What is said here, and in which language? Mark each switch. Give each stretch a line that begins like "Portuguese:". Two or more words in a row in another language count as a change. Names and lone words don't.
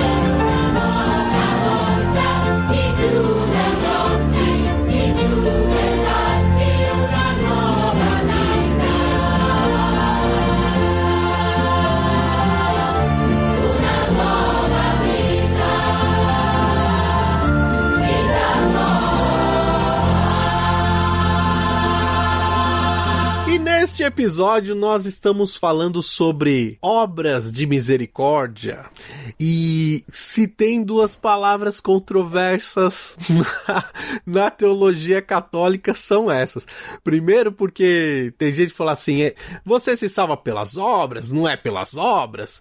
Italian: La morte ti chiude gli occhi, ti chiude darti una nuova vita. Una nuova vita. Vita
Portuguese: E neste episódio nós estamos falando sobre obras de misericórdia. E se tem duas palavras controversas na teologia católica, são essas. Primeiro porque tem gente que fala assim, você se salva pelas obras, não é pelas obras.